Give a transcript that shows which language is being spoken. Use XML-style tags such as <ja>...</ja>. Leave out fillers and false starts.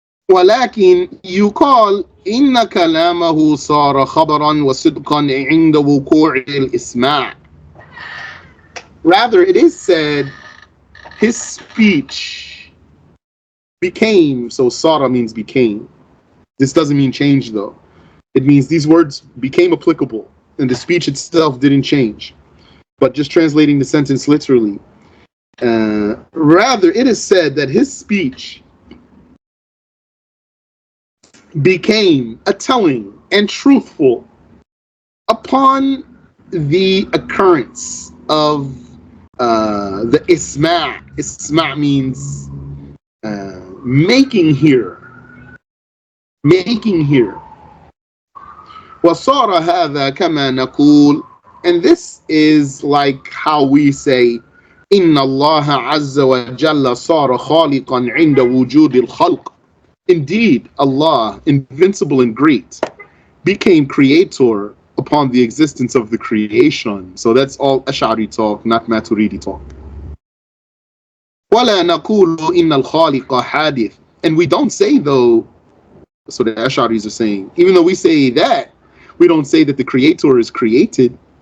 <ar>ولكن يقال إن كلامه صار خبرا وصدقا عند وقوع الإسماع.</ar> <en>Rather, it is said his speech became, so Sara means became. This doesn't mean change though. It means these words became applicable and the speech itself didn't change. But just translating the sentence literally, rather it is said that his speech became a telling and truthful upon the occurrence of the isma'. Isma' means making hear. Making hear.</en> <ar>وصار هذا كما نقول,</ar> <en>and this is like how we say</en> <ar>إن الله عز وجل صار خالقا عند وجود الخلق.</ar> <en>Indeed, Allah, invincible and great, became creator upon the existence of the creation. So that's all Ash'ari talk, not Maturidi talk.</en> <ar>وَلَا نَقُولُ إِنَّ الْخَالِقَ حَادِث.</ar> <en>And we don't say though, so the Ash'aris are saying, even though we say that, we don't say that the creator is created.</en>